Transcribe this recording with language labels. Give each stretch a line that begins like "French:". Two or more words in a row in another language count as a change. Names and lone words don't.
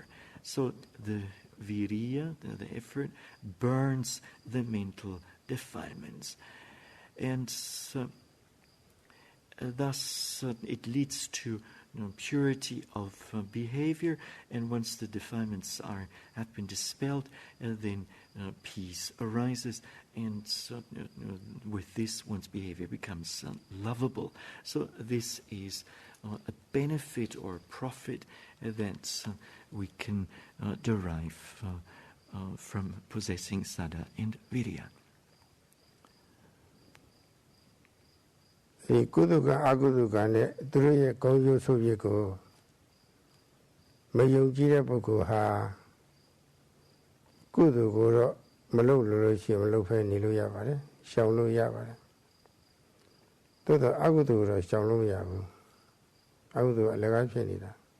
English: So the virya, the effort, burns the mental defilements, and thus it leads to purity of behavior, and once the defilements have been dispelled, then peace arises, and with this one's behavior becomes lovable. So this is a benefit or profit that we can derive from possessing saddha and virya.
Burmese: ဒီကုသကအကုသကနဲ့သူတို့ရဲ့ကောင်းကျိုးဆိုးပြစ်ကိုမယုံကြည်တဲ့ပုဂ္ဂိုလ်ဟာကုသိုလ်ကိုတော့မလုပ်လို့ရှိရင်မလုပ်ဖဲနေလို့ရပါတယ်ရှောင်လို့ရပါတယ်သို့တော့အကုသိုလ်တော့ရှောင်လို့မရဘူးအကုသိုလ်အလကားဖြစ်နေတာ